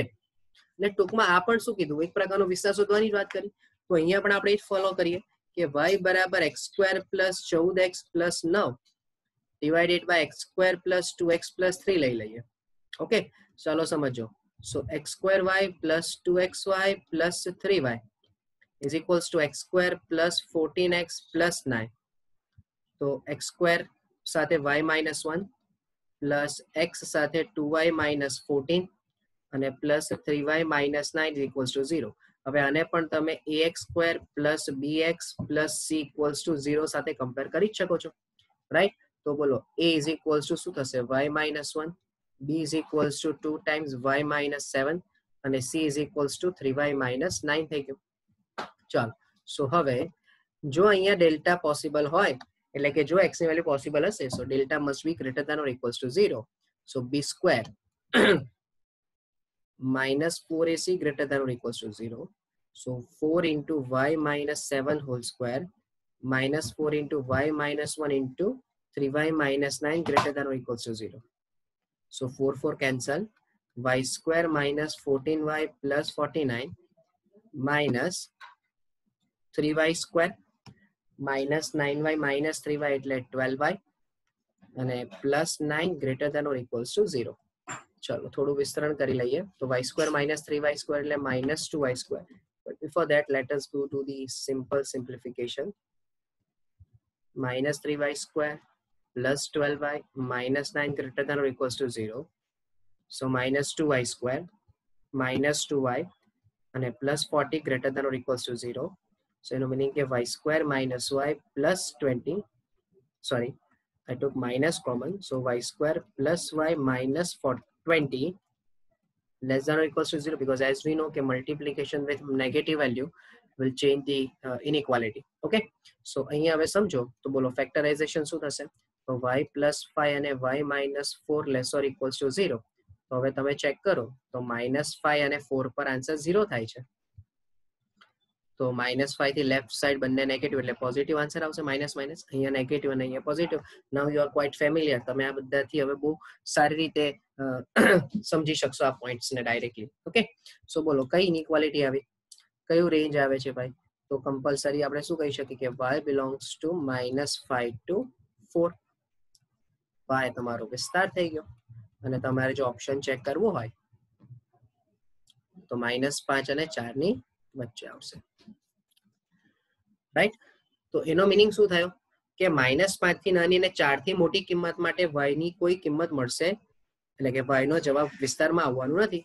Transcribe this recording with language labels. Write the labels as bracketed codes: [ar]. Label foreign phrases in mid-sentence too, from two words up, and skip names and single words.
[gu] અને ટૂંકમાં આ પણ શું કીધું? એક પ્રકારનો વિસ્તાર શોધવાની જ વાત કરી. તો અહીંયા પણ આપણે ફોલો કરીએ કે y બરાબર x² + 14x + 9 [en] divided by [gu] x² + 2x + 3 લઈ લઈએ. [en] ઓકે, [gu] ચાલો સમજો. [en] સો x²y + 2xy + 3y is equals to x² + 14x + 9. [gu] તો x² સાથે y - 1 પ્લસ x સાથે 2y - 14 અને પ્લસ 3y - 9 = 0. હવે આને પણ તમે ax² + bx + c = 0 સાથે કમ્પેર કરી શકો છો. રાઈટ. તો બોલો a = શું થશે? y - 1, b = 2 times y - 7 અને c = 3y - 9 થઈ ગયું. ચાલો, સો હવે જો અહીંયા [en] delta possible [gu] હોય એટલે કે જો x ની [en] value possible હશે so delta must be greater than or equals to 0. સો b² minus 4ac greater than or equals to 0. So 4 into y minus 7 whole square minus 4 into y minus 1 into 3y minus 9 greater than or equals to 0. So 4 cancel. Y square minus 14y plus 49 minus 3y square minus 9y minus 3y [gu] એટલે 12y અને [en] plus 9 greater than or equals to 0. [gu] ચલો થોડું વિસ્તરણ કરી લઈએ તો y [en] square minus 3y square [gu] એટલે [en] minus 2y square. But before that, let us go to the simple simplification. Minus 3y square plus 12y minus 9 greater than or equals to 0. So minus 2y square minus 2y and plus 40 greater than or equals to 0. So meaning y square minus y plus 20. Sorry, I took minus common. So y square plus y minus 20 less than or equals to 0, because as we know that multiplication with negative value will change the inequality. Okay, so [gu] અહીંયા હવે સમજો તો બોલો ફેક્ટરાઇઝેશન શું થશે? [en] તો y plus 5 અને y minus 4 less or equals to 0. [gu] તો હવે તમે ચેક કરો તો minus 5 અને 4 પર આન્સર 0 થાય છે. તો -5 થી લેફ્ટ સાઈડ બંને નેગેટિવ એટલે પોઝિટિવ આન્સર આવશે. માઇનસ માઇનસ અહીંયા નેગેટિવ અને અહીંયા પોઝિટિવ. [en] now you are quite familiar. [gu] તમે આ બધાથી હવે બહુ સારી રીતે સમજી શકશો આ પોઈન્ટ્સ ને ડાયરેક્ટલી. [en] okay, so [gu] બોલો કઈ ઇનઇક્વાલિટી આવી, કયું રેન્જ આવે છે ભાઈ? તો કમ્પલસરી આપણે શું કહી શકીએ કે [en] y belongs to -5 to 4. [gu] y તમારો વિસ્તાર થઈ ગયો અને તમારે જો ઓપ્શન ચેક કરવો હોય તો -5 અને 4 ની વચ્ચે આવશે. રાઈટ, તો એનો મીનિંગ શું થયો કે -5 થી નાની અને 4 થી મોટી કિંમત માટે y ની કોઈ કિંમત મળશે, એટલે કે y નો જવાબ વિસ્તારમાં આવવાનું નથી.